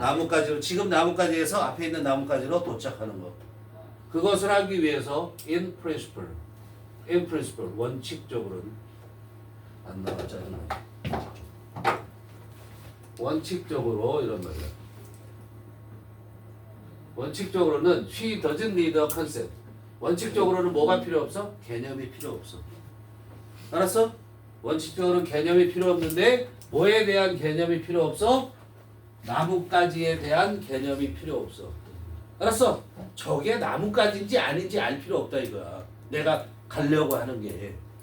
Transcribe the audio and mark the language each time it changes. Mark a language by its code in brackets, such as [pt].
[ko] 나뭇가지로 지금 나뭇가지에서 앞에 있는 나뭇가지로 도착하는 것. 그것을 하기 위해서 [en] in principle [ko] 원칙적으로는 안 나왔잖아. 원칙적으로 이런 말이야. 원칙적으로는 [en] she doesn't need a concept. [ko] 원칙적으로는 뭐가 필요 없어? 개념이 필요 없어. 알았어? 원칙적으로는 개념이 필요 없는데 뭐에 대한 개념이 필요 없어? 나뭇가지에 대한 개념이 필요 없어. 알았어? 저게 나뭇가지인지 아닌지 알 필요 없다 이거야. 내가 가려고 하는 게.